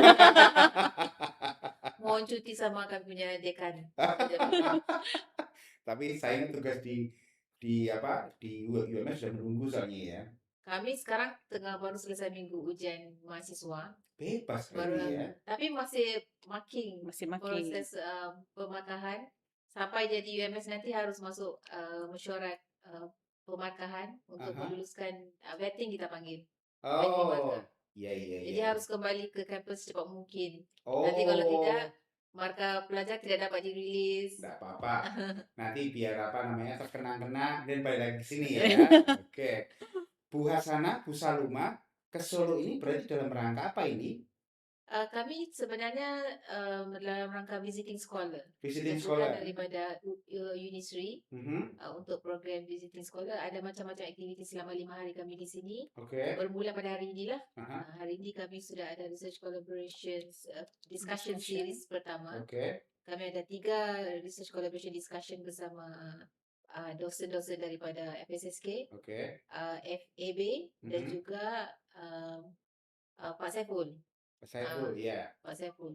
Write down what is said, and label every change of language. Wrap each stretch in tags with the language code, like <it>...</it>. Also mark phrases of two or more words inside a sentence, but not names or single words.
<id>Mohon cuti sama kami punya dekan. Tapi saya tugas di UMS sudah menunggu soalnya ya. Kami sekarang baru selesai minggu ujian mahasiswa. Bebas Baru kali ya. tapi masih marking. Masih makin.</id> <ms>Proses pemakahan sampai jadi UMS nanti harus masuk mesyuarat pemakahan untuk meluluskan vetting kita panggil.</ms> <id>Oh, iya. Jadi harus kembali ke kampus secepat mungkin. Oh.</id> <ms>Nanti kalau tidak, markah pelajar tidak dapat dirilis.</ms> <id>Tidak apa-apa. Nanti biar terkenang-kenang dan balik lagi ke sini ya. Oke. Bu Hasanah, Bu Saluma ke Solo ini berarti dalam rangka apa ini? Kami sebenarnya dalam rangka</id> <en>visiting scholar. Visiting</en> <id>Bukan scholar. daripada Unisri.</id> <ms>Untuk program</ms> <en>visiting scholar</en> <ms>ada macam-macam aktiviti selama 5 hari kami di sini. Oke. Bermula pada hari inilah. Hari ini kami sudah ada</ms> <en>research collaborations discussion series</en> <ms>pertama. Oke. Kami ada 3</ms> <en>research collaboration discussion</en> <ms>bersama dosen-dosen daripada FSSK, FAB dan juga Pak Saiful.</ms> <id>Pak Saiful, ya. Pak Saiful.</id>